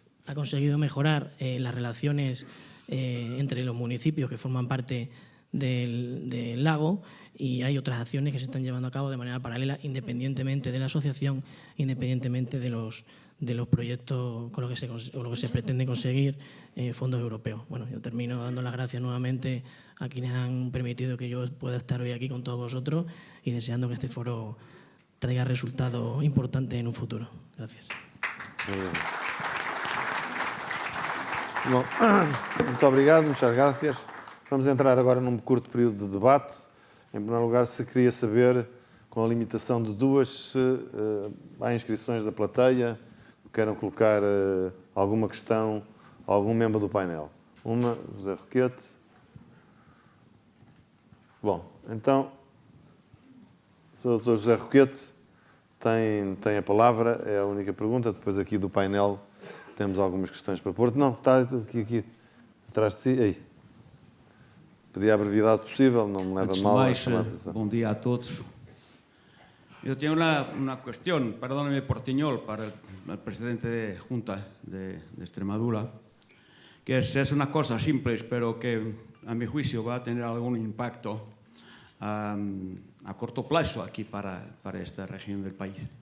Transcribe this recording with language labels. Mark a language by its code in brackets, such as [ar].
[es] Ha conseguido mejorar las relaciones entre los municipios que forman parte del lago, y hay otras acciones que se están llevando a cabo de manera paralela, independientemente de la asociación, independientemente de los proyectos con los que se pretende conseguir fondos europeos. Bueno, yo termino dando las gracias nuevamente a quienes han permitido que yo pueda estar hoy aquí con todos vosotros, y deseando que este foro traiga resultados importantes en un futuro. Gracias. Muy bien. [pt] Bom, muito obrigado, [es] muchas gracias. [pt] Vamos entrar agora num curto período de debate. Em primeiro lugar, se queria saber, com a limitação de 2, se há inscrições da plateia, queiram colocar alguma questão a algum membro do painel. Uma, José Roquete. Bom, então, o Dr. José Roquete tem a palavra, é a única pergunta. Depois aqui do painel temos algumas questões para pôr. Não, está aqui atrás de si. Aí. Pedi a brevidade possível, não me leva mal a chamar a atenção. Bom dia a todos. [es] Yo tengo una cuestión, perdóneme portiñol, para el presidente de Junta de Extremadura, que es una cosa simple, pero que a mi juicio va a tener algún impacto a corto plazo aquí para esta región del país.